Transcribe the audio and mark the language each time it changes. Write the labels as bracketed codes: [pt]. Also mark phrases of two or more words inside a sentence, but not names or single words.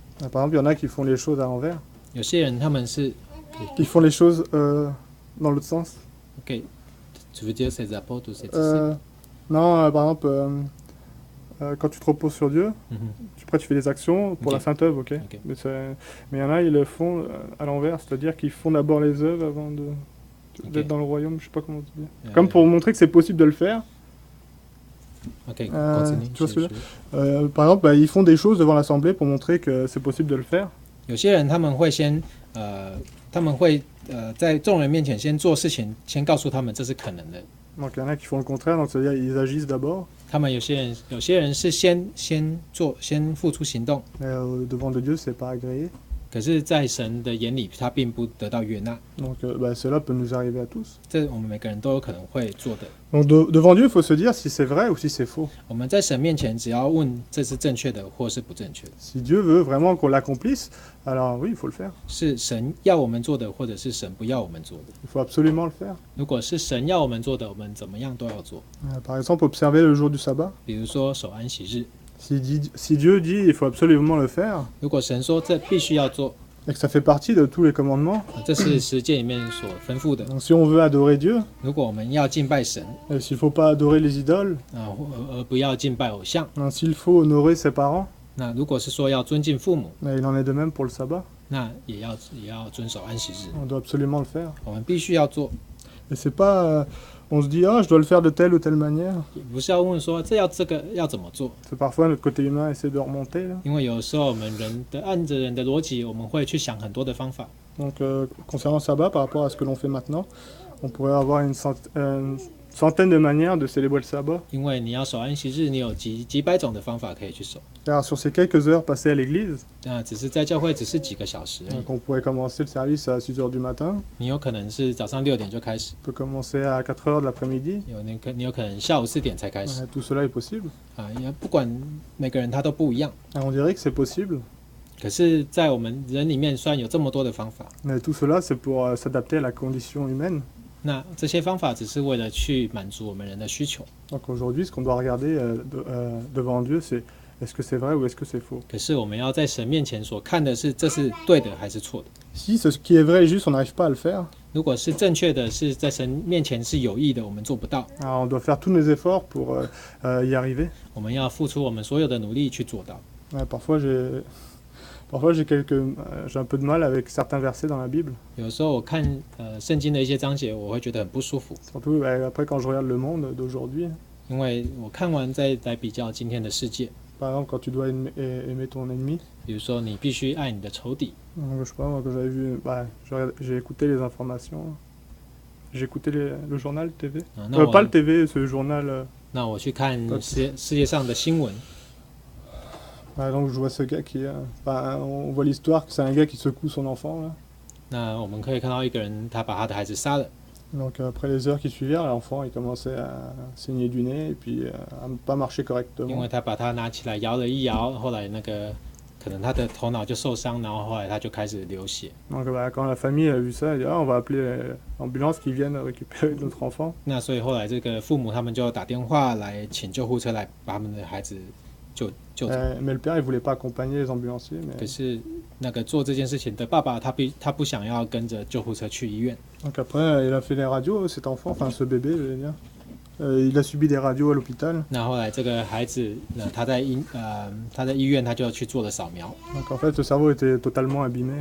[fr] Par exemple, il y en a qui font les choses à l'envers, [zh] 有些人他们是 [fr] qui font les choses dans l'autre sens. OK，tu veux dire ces apôtres ou ces Non, par exemple, quand tu te reposes sur Dieu, 嗯哼 après tu fais des actions pour Ok. la sainte œuvre, ok. Ok. Mais il y en a, ils le font à l'envers, c'est-à-dire qu'ils font d'abord les œuvres avant d'être dans le royaume, je sais pas comment dire. Comme pour montrer que c'est possible de le faire. OK， continue。 tu vois ce que je veux dire Par exemple, ils font des choses devant l'assemblée pour montrer que c'est possible de le faire. [zh] 有些人他们会在众人面前先做事情，先告诉他们这是可能的。 [fr] Donc il y en a qui font le contraire, donc c'est-à-dire ils agissent d'abord, [zh] 他们有些人是先做，先付出行动， [fr] mais devant de Dieu, c'est pas agréé. [zh] 可是，在神的眼里，他并不得到悦纳。 [fr] Donc cela peut nous arriver à tous. [zh] 这我们每个人都有可能会做的。 [fr] Donc devant Dieu, il faut se dire si c'est vrai ou si c'est faux. [zh] 我们在神面前，只要问这是正确的或是不正确的， [fr] Si Dieu veut vraiment qu'on l'accomplisse, alors oui, il faut le faire. [zh] 是神要我们做的，或者是神不要我们做的。 [fr] Il faut absolument le faire. [zh] 如果是神要我们做的，我们怎么样都要做。 [fr] Par exemple, observer le jour du sabbat. [zh] 比如说守安息日， [fr] Si Dieu dit il faut absolument le faire, [zh] 如果神说这必须要做， [fr] et que ça fait partie de tous les commandements, [zh] 这是十诫里面所吩咐的。 [fr] donc si on veut adorer Dieu, [zh] 如果我们要敬拜神 [fr] s'il ne faut pas adorer les idoles, [zh] 而不要敬拜偶像， [fr] s'il faut honorer ses parents, [zh] 那如果是说要尊敬父母， [fr] il en est de même pour le sabbat. [zh] 那也要遵守安息日， [fr] On doit absolument le faire. [zh] 我们必须要做。 [fr] Et c'est pas, on se dit je dois le faire de telle ou telle manière. [zh] 不是要问说这个要怎么做， [fr] C'est parfois notre côté humain essaie de remonter là. [zh] 因为有时候我们按着人的逻辑，我们会去想很多的方法。 [fr] Donc concernant le sabbat, par rapport à ce que l'on fait maintenant, on pourrait avoir une centaine de manières de célébrer le sabbat. [zh] 因为你要守安息日，你有几百种的方法可以去守。 [fr] Car sur ces quelques heures passées à l'église, [zh] 那只是在教会只是几个小时而已。 [fr] donc on pourrait commencer le service à 6 heures du matin, [zh] 你有可能是早上6点就开始， [fr] on peut commencer à 4 heures de l'après-midi. [zh] 你有可能下午4点才开始 [fr] Tout cela est possible. [zh] 也不管每个人他都不一样。 [fr] On dirait que c'est possible, [zh] 可是，在我们人里面，虽然有这么多的方法， [fr] mais tout cela c'est pour s'adapter à la condition humaine. [zh] 那这些方法只是为了去满足我们人的需求。 [fr] Donc aujourd'hui, ce qu'on doit regarder devant Dieu, c'est est-ce que c'est vrai ou est-ce que c'est faux. [zh] 可是我们要在神面前所看的是，这是对的还是错的？ [fr] Si ce qui est vrai et juste, on n'arrive pas à le faire, [zh] 如果是正确的，是在神面前是有益的，我们做不到。 [fr] alors on doit faire tous nos efforts pour y arriver. [zh] 我们要付出我们所有的努力去做到。 [fr] Parfois j'ai un peu de mal avec certains versets dans la Bible. [zh] 有时候我看圣经的一些章节，我会觉得很不舒服， [fr] Surtout après quand je regarde le monde d'aujourd'hui. [zh] 因为我看完再来比较今天的世界。 [fr] Par exemple, quand tu dois aimer ton ennemi. [zh] 比如说，你必须爱你的仇敌。 [fr] Donc, je sais pas, moi, quand j'avais vu, j'ai écouté les informations. J'ai écouté le journal TV. 那 Pas le TV, ce journal. [zh] 那我去看世界上的新闻。 [fr] Donc je vois ce gars qui, on voit l'histoire que c'est un gars qui secoue son enfant là. [zh] 那我们可以看到一个人，他把他的孩子杀了。 [fr] Donc après les heures qui suivirent, l'enfant il commençait à saigner du nez et puis à ne pas marcher [zh] 因 [fr] correctement. [zh] 为他把他拿起来摇了一摇，后来可能他的头脑就受伤，然后后来他就开始流血。 [fr] Donc quand la famille a vu ça, elle dit on va appeler l'ambulance qui vienne récupérer notre enfant. [zh] 那所以后来这个父母他们就打电话来请救护车来把他们的孩子救走。 [fr] Mais le père il voulait pas accompagner les ambulanciers. [zh] 可是那个做这件事情的爸爸他不想要跟着救护车去医院。 [fr] Donc après il a fait les radios, cet enfant, enfin ce bébé, je veux dire. Il a subi des radios à l'hôpital. [zh] 那后来这个孩子，他在医院他就去做了扫描。 [fr] Donc en fait le cerveau était totalement abîmé.